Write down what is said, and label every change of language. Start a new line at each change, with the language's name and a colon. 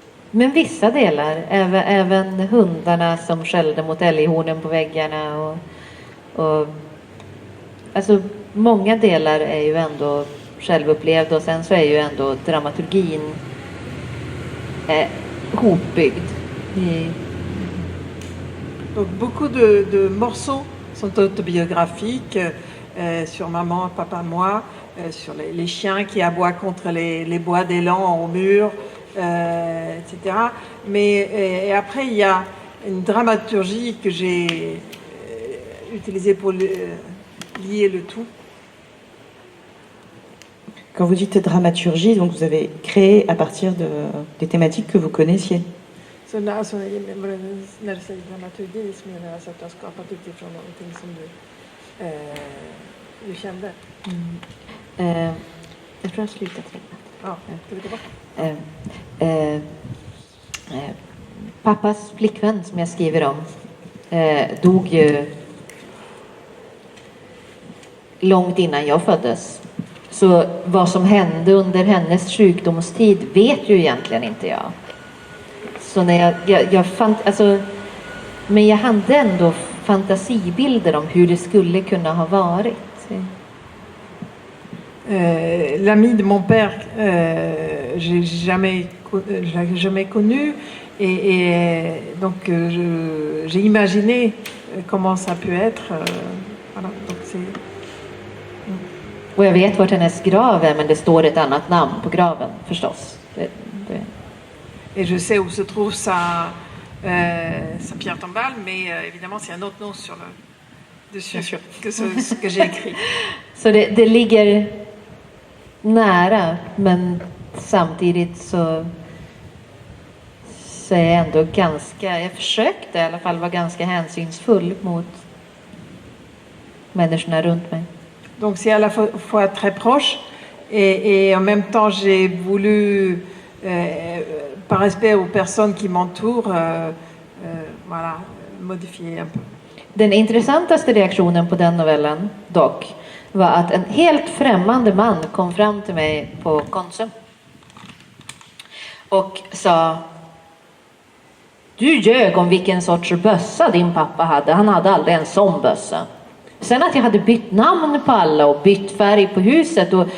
Swedish: Men vissa delar, även hundarna som skällde mot älghornen på väggarna och alltså många delar är ju ändå självupplevda och sen så är ju ändå dramaturgin hopbyggd.
French: Donc beaucoup de morceaux sont autobiographiques sur maman, papa, moi, sur les chiens qui aboient contre les bois d'élan au mur, etc. Mais et après, il y a une dramaturgie que j'ai utilisée pour lier le tout. Quand vous dites dramaturgie, donc vous avez créé à partir des thématiques que vous connaissiez.
Swedish: Så när du säger dramaturgi så menar jag alltså att du har skapat utifrån någonting som du kände. Jag tror jag slutat räkna. Ja, ska vi gå bort? Pappas flickvän som jag skriver om dog ju långt innan jag föddes. Så vad som hände under hennes sjukdomstid vet ju egentligen inte jag. Så när jag men jag hade ändå fantasibilder om hur det skulle kunna ha varit.
French: L'ami de mon père, j'ai jamais connu et donc j'ai imaginé comment ça peut être. Voilà, donc c'est...
Swedish: Och jag vet vart hennes grav är, men det står ett annat namn på graven förstås.
French: Et je sais où se trouve sa pierre tombale, mais évidemment c'est un autre nom sur dessus que ce que j'ai écrit.
Swedish: Så det ligger nära, men samtidigt så är jag ändå jag försökte i alla fall vara ganska hänsynsfull mot människorna runt mig.
French: Donc c'est à la fois très proche et en même temps j'ai voulu, par respect aux personnes qui m'entourent, voilà, modifier un peu.
Swedish: Den intressantaste reaktionen på den novellen dock var att en helt främmande man kom fram till mig på Konsum och sa: du ljög om vilken sorts bössa din pappa hade. Han hade aldrig en sån bössa. Sen att jag hade bytt namn på alla och bytt färg på huset.